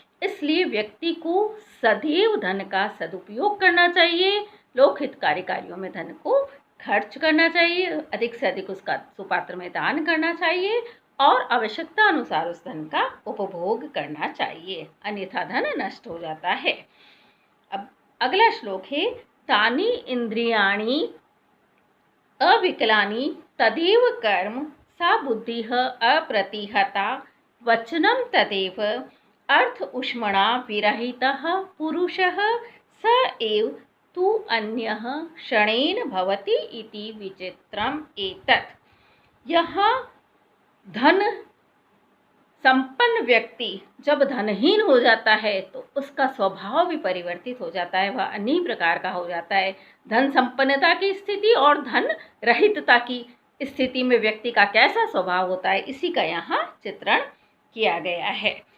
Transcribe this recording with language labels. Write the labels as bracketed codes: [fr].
[hi] इसलिए व्यक्ति को सदैव धन का सदुपयोग करना चाहिए, लोकहितकारी कार्यों में धन को खर्च करना चाहिए, अधिक से अधिक उसका सुपात्र में दान करना चाहिए और आवश्यकता अनुसार उस धन का उपभोग करना चाहिए, अन्यथा धन नष्ट हो जाता है। अब अगला श्लोक है [sa] तानि इंद्रियाणि अविकलानि तदेव कर्म सा बुद्धिः अप्रतिहता वचनं तदेव अर्थ उष्मणा विरहितः पुरुषः स एव तु अन्यः क्षणेन भवति इति विचित्रम एतत्। [hi] यहाँ धन संपन्न व्यक्ति जब धनहीन हो जाता है तो उसका स्वभाव भी परिवर्तित हो जाता है, वह अन्य प्रकार का हो जाता है। धन संपन्नता की स्थिति और धन रहितता की स्थिति में व्यक्ति का कैसा स्वभाव होता है, इसी का यहाँ चित्रण किया गया है।